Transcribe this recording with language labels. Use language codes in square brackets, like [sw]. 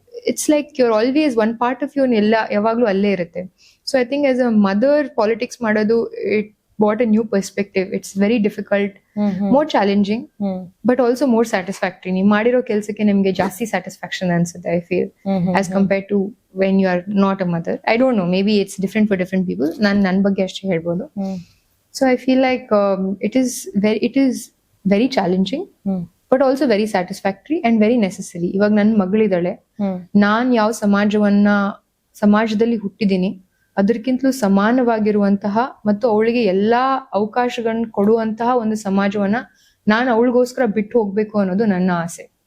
[en] it's like you're always one part of your [kn] ಎಲ್ಲ ಯಾವಾಗ್ಲೂ ಅಲ್ಲೇ ಇರುತ್ತೆ. [en] so I think as a mother [kn] politics ಮಾಡೋದು [en] It brought a new perspective. It's very difficult, more challenging, but also more satisfactory. [kn] ನೀವು ಮಾಡಿರೋ ಕೆಲಸಕ್ಕೆ ನಿಮಗೆ ಜಾಸ್ತಿ ಸ್ಯಾಟಿಸ್ಫ್ಯಾಕ್ಷನ್ ಅನ್ಸುತ್ತೆ [en] I feel as compared to when you are not a mother. I don't know, maybe it's different for different people. [kn] ನನ್ನ ಬಗ್ಗೆ ಅಷ್ಟೇ ಹೇಳ್ಬೋದು. [en] So I feel like it is very challenging, but also very satisfactory and very necessary. [kn] ಇವಾಗ ನನ್ನ ಮಗಳಿದ್ದಾಳೆ, ನಾನ್ ಯಾವ ಸಮಾಜದಲ್ಲಿ ಹುಟ್ಟಿದೀನಿ ಅದಕ್ಕಿಂತಲೂ ಸಮಾನವಾಗಿರುವಂತಹ ಮತ್ತು ಅವಳಿಗೆ ಎಲ್ಲಾ ಅವಕಾಶಗಳನ್ನ ಕೊಡುವಂತಹ ಒಂದು ಸಮಾಜವನ್ನ ನಾನು ಅವಳಿಗೋಸ್ಕರ ಬಿಟ್ಟು ಹೋಗ್ಬೇಕು ಅನ್ನೋದು ನನ್ನ ಆಸೆ.